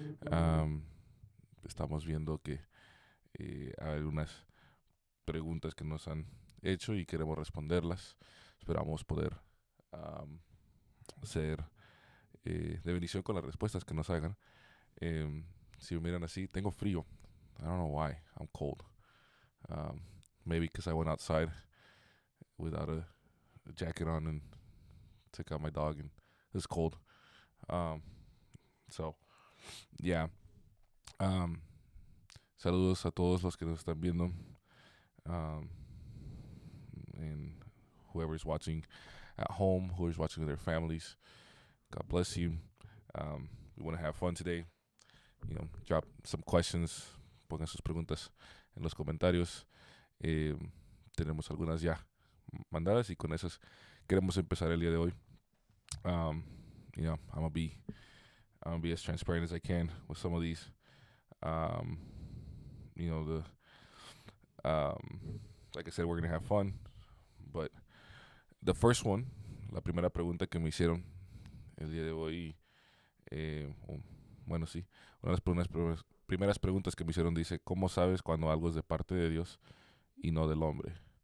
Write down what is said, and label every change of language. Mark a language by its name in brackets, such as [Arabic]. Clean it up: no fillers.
[Spanish] Am, Estamos viendo que hay algunas preguntas que nos han hecho y queremos responderlas. Esperamos poder am, ser de bendición con las respuestas que nos hagan. Em, si me miran así, tengo frío. [English] I don't know why. I'm cold. Um, Maybe because I went outside without a jacket on and took out my dog and it's cold. Um, so, yeah. [Spanish] Um, Saludos a todos los que nos están viendo. [English] Um, and whoever's watching at home, whoever's watching with their families. God bless you. We want to have fun today. Drop some questions. [Spanish] Pongan sus preguntas en los comentarios. Eh, Tenemos algunas ya mandadas y con esas queremos empezar el día de hoy. [English] Um, I'm gonna be as transparent as I can with some of these. Um, you know, like I said, we're gonna have fun. But the first one, [Spanish] la primera pregunta que me hicieron el día de hoy, bueno, sí, una de las primeras preguntas que me hicieron dice, ¿cómo sabes cuando algo es de parte de Dios y no del hombre?